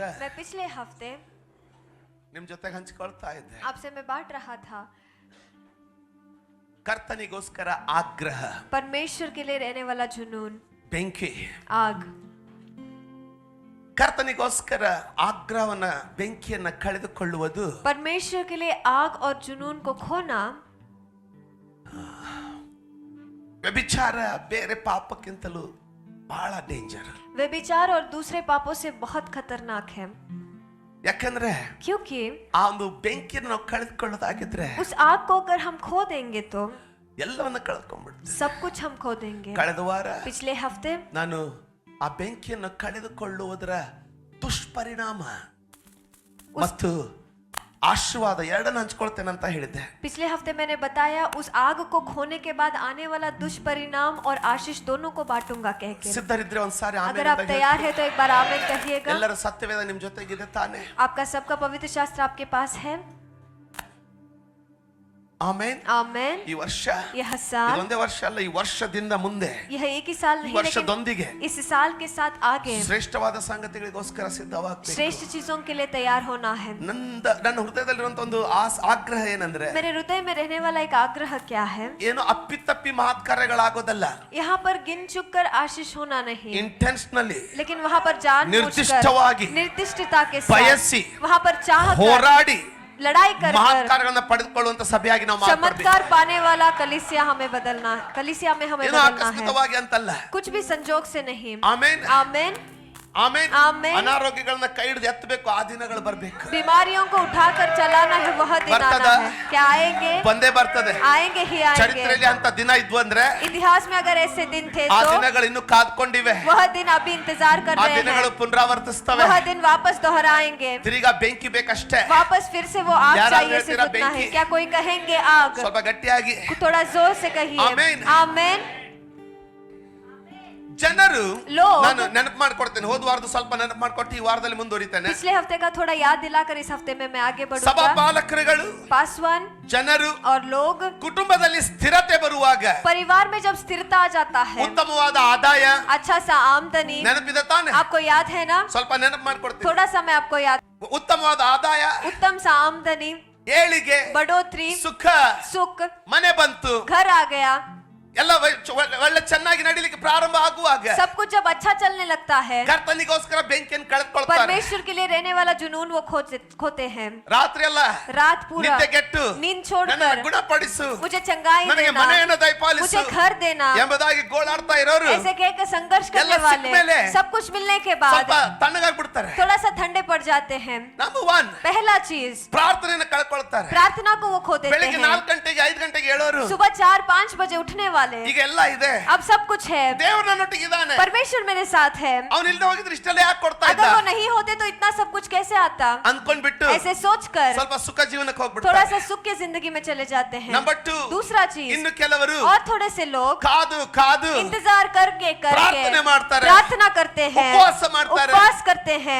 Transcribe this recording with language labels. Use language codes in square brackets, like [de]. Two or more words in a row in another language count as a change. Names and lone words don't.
[hi] मैं पिछले हफ्ते [kn] ನಿಮ್ ಜೊತೆಗೆ ಹಂಚಿಕೊಳ್ತಾ ಇದ್ದೆ. [hi] आपसे मैं बांट रहा था [kn] ಕರ್ತನಿಗೋಸ್ಕರ ಆಗ್ರಹ, [hi] परमेश्वर के लिए रहने वाला जुनून, [kn] ಬೆಂಕಿ. [hi] आग. [kn] ಕರ್ತನಿಗೋಸ್ಕರ ಆಗ್ರಹವನ್ನ ಬೆಂಕಿಯನ್ನ ಕಳೆದುಕೊಳ್ಳುವುದು [hi] परमेश्वर के लिए आग और जुनून को खोना [kn] ವ್ಯಭಿಚಾರ ಬೇರೆ ಪಾಪಕ್ಕಿಂತಲೂ ಬಹಳ ಡೇಂಜರ್. [hi] व्यभिचार और दूसरे पापों से बहुत खतरनाक है, [kn] ಯಾಕಂದ್ರೆ [hi] क्योंकि [kn] ಆ ಒಂದು ಬೆಂಕಿಯನ್ನು ನಾವು ಕಳೆದುಕೊಳ್ಳೋದಾಗಿದ್ರೆ [hi] उस आग को अगर हम खो देंगे तो [kn] ಎಲ್ಲವನ್ನ ಕಳೆದುಕೊಂಡ್ಬಿಡ್ತೀವಿ. [hi] सब कुछ हम खो देंगे. [kn] ಕಳೆದ ವಾರ [hi] पिछले हफ्ते [kn] ನಾನು ಆ ಬೆಂಕಿಯನ್ನು ಕಳೆದುಕೊಳ್ಳುವುದರ ದುಷ್ಪರಿಣಾಮ ಮತ್ತು ಆಶೀರ್ವಾದ ಎರಡನ್ನು ಹಂಚ್ಕೊಳ್ತೇನೆ ಅಂತ ಹೇಳಿದ್ದೆ. [hi] पिछले हफ्ते मैंने बताया उस आग को खोने के बाद आने वाला दुष्परिणाम और आशीष दोनों को बांटूंगा कह के. [kn] ಸಿದ್ಧರಿದ್ರೆ ಒಂದ್ಸಾರಿ [hi] अगर आप तैयार है तो एक बार आमीन कहिएगा. [kn] ಎಲ್ಲರ ಸತ್ಯವೇದ ನಿಮ್ ಜೊತೆಗಿದೆ ತಾನೆ? [hi] आपका सबका पवित्र शास्त्र आपके पास है. [kn] ಆಮೆನ್. [hi] आमेन. [kn] ಈ ವರ್ಷ [hi] यह साल, [kn] ಇದೊಂದೇ ವರ್ಷ ಅಲ್ಲ, ಈ ವರ್ಷದಿಂದ ಮುಂದೆ [hi] यह एक ही साल नहीं [kn] ವರ್ಷದೊಂದಿಗೆ [hi] लेकिन इस साल के साथ आगे [kn] ಶ್ರೇಷ್ಠವಾದ ಸಂಗತಿಗಳಿಗೋಸ್ಕರ ಸಿದ್ಧವಾಗಬೇಕು. [hi] श्रेष्ठ चीजों के लिए तैयार होना है. [kn] ನನ್ನ ಹೃದಯದಲ್ಲಿರುವಂತ ಒಂದು ಆಗ್ರಹ ಏನಂದ್ರೆ, [hi] मेरे हृदय में रहने वाला एक आग्रह क्या है? [kn] ಏನು ಅಪ್ಪಿತಪ್ಪಿ ಮಹತ್ಕಾರ್ಯಗಳಾಗೋದಲ್ಲ, [hi] यहाँ पर गिन चुक कर आशीष होना नहीं, [kn] ಇಂಟೆನ್ಷನಲಿ [hi] लेकिन वहाँ पर [kn] ನಿರ್ದಿಷ್ಟವಾಗಿ [hi] निर्दिष्टता के [kn] ಬಯಸಿ [hi] साथ वहाँ पर चाह [kn] ಹೋರಾಡಿ [hi] लड़ाई कर [kn] ಮಹತ್ಕಾರ್ಯಗಳನ್ನ ಪಡೆದುಕೊಳ್ಳುವಂತ ಸಭೆಯಾಗಿ ನಾವು [hi] चमत्कार पाने वाला कलीसिया हमें बदलना, कलीसिया में हमें [kn] ಏನೋ [hi] बदलना है, [kn] ಆಕಸ್ಮಿಕವಾಗಿ ಅಂತಲ್ಲ. [hi] कुछ भी संजोग से नहीं. [kn] ಆಮೆನ್. [hi] आमेन. [kn] ಆಮೆನ್. ಆಮೆನ್. ಅನಾರೋಗ್ಯಗಳನ್ನ ಕೈ ಹಿಡಿದು ಎತ್ತಬೇಕು, ಆ ದಿನಗಳು ಬರಬೇಕು. [hi] बीमारियों को उठाकर चलाना है, वह दिन आना है. क्या आएंगे? [kn] ಬಂದೇ ಬರ್ತದೆ. [hi] आएंगे ही आएंगे. [kn] ಚರಿತ್ರೆಯಲ್ಲಿ ಅಂತ ದಿನ ಇದ್ವು ಅಂದ್ರೆ, [hi] इतिहास में अगर ऐसे दिन थे [kn] ಆ [hi] तो [kn] ದಿನಗಳು ಇನ್ನು ಕಾದ್ಕೊಂಡಿವೆ. [hi] वह दिन अभी इंतजार कर [kn] ಆ [hi] रहे [kn] ದಿನಗಳು [hi] हैं. [kn] ಪುನರಾವರ್ತಿಸ್ತವೆ. [hi] वह दिन वापस दोहराएंगे. [kn] ತಿರುಗಾ ಬೆಂಕಿ ಬೇಕಷ್ಟೇ. [hi] वापस फिर से वो आग यार, चाहिए, तेरा सिर्फ उतना बेंकी. है. क्या कोई कहेंगे आग? [kn] ಸ್ವಲ್ಪ ಗಟ್ಟಿಯಾಗಿ [hi] थोड़ा जोर से कहिए. आमेन. आमेन. [kn] ಜನರು, [hi] लोग, [kn] ನಾನು ನೆನಪು ಮಾಡ್ಕೊಡ್ತೇನೆ, ಹೋದ ವಾರದ ಸ್ವಲ್ಪ ನೆನಪು ಮಾಡ್ಕೊಟ್ಟು ಈ ವಾರದಲ್ಲಿ ಮುಂದುವರಿತೇನೆ. [hi] पिछले हफ्ते का थोड़ा याद दिलाकर इस हफ्ते में मैं आगे [kn] ಸಭಾ [hi] बढ़ूंगा. [kn] ಪಾಲಕರುಗಳು, [hi] पासवान [kn] ಜನರು, [hi] और लोग, [kn] ಕುಟುಂಬದಲ್ಲಿ ಸ್ಥಿರತೆ ಬರುವಾಗ [hi] परिवार में जब स्थिरता आ जाता है, [kn] ಉತ್ತಮವಾದ ಆದಾಯ, [hi] अच्छा सा आमदनी, [kn] ನೆನಪಿದೆ ತಾನೆ? [hi] आपको याद है ना? [kn] ಸ್ವಲ್ಪ ನೆನಪು ಮಾಡ್ಕೊಡ್ತೀನಿ. [hi] थोड़ा सा मैं आपको याद. [kn] ಉತ್ತಮವಾದ ಆದಾಯ, [hi] उत्तम सा आमदनी, [kn] ಏಳಿಗೆ, [hi] बढ़ोतरी, [kn] ಸುಖ, [hi] सुख, [kn] ಮನೆ ಬಂತು, [hi] घर आ गया, [kn] ಎಲ್ಲ ಒಳ್ಳೆ ಚೆನ್ನಾಗಿ ನಡೀಲಿಕ್ಕೆ ಪ್ರಾರಂಭ ಆಗುವಾಗ [hi] सब कुछ जब अच्छा चलने लगता है, [kn] ಕರ್ತನಿಗೋಸ್ಕರ ಬೆಂಕಿಯನ್ನು ಕಳೆದುಕೊಳ್ತಾರೆ. [hi] परमेश्वर के लिए रहने वाला जुनून वो खोते हैं. [kn] ರಾತ್ರಿ ಎಲ್ಲ [hi] रात पूरा [kn] ನಿದ್ದೆಗೆಟ್ಟು [hi] नींद [kn] ನನ್ನನ್ನು [hi] छोड़कर [kn] ಗುಣಪಡಿಸು, [hi] मुझे चंगाई [kn] ನನಗೆ [hi] देना, [kn] ಮನೆಯನ್ನು ದಯಪಾಲಿಸು [hi] मुझे घर देना, [kn] ಎಂಬುದಾಗಿ ಗೋಳಾಡ್ತಾ ಇರೋರು [hi] ऐसे कह के संघर्ष करने [kn] ಎಲ್ಲ [hi] वाले [kn] ಸಿಕ್ಮೇಲೆ [hi] सब कुछ मिलने के [kn] ಸ್ವಲ್ಪ [hi] बाद [kn] ತಣ್ಣಗಾಗ್ಬಿಡ್ತಾರೆ. [hi] थोड़ा सा ठंडे पड़ जाते हैं. [kn] ನಂಬರ್ 1 [hi] पहला चीज, [kn] ಪ್ರಾರ್ಥನೆಯನ್ನು ಕಳ್ಕೊಳ್ತಾರೆ. [hi] प्रार्थना को वो खो देते [kn] ಬೆಳಿಗ್ಗೆ [hi] हैं. [kn] 4 ಗಂಟೆಗೆ 5 ಗಂಟೆಗೆ ಹೇಳೋರು [hi] सुबह 4-5 बजे उठने वाले, [kn] ಈಗ ಎಲ್ಲ ಇದೆ, [hi] अब सब कुछ है, [kn] ದೇವರು ನನ್ನೊಟ್ಟಿಗಿದ್ದಾನೆ, [hi] परमेश्वर मेरे साथ है, [kn] ಅವನು ಇಲ್ಲದೆ ಹೋಗಿದ್ರೆ ಇಷ್ಟೆಲ್ಲ ಯಾಕೆ ಕೊಡ್ತಾ ಇದ್ದ [hi] अगर वो नहीं होते तो इतना सब कुछ कैसे आता? [kn] ಅನ್ಕೊಂಡ್ಬಿಟ್ಟು [hi] ऐसे सोचकर [kn] ಸ್ವಲ್ಪ ಸುಖ ಜೀವನಕ್ಕೆ [hi] थोड़ा [kn] ಹೋಗ್ಬಿಡ್ತಾರೆ. [hi] सा सुख की जिंदगी में चले जाते हैं. [kn] ನಂಬರ್ 2, [hi] दूसरा चीज, [kn] ಇನ್ನು ಕೆಲವರು [hi] और थोड़े से लोग [kn] ಕಾದು ಕಾದು [hi] इंतजार करके [kn] ಪ್ರಾರ್ಥನೆ ಮಾಡ್ತಾರೆ, [hi] प्रार्थना करते हैं, [kn] ಉಪವಾಸ ಮಾಡ್ತಾರೆ, [hi] उपवास करते हैं,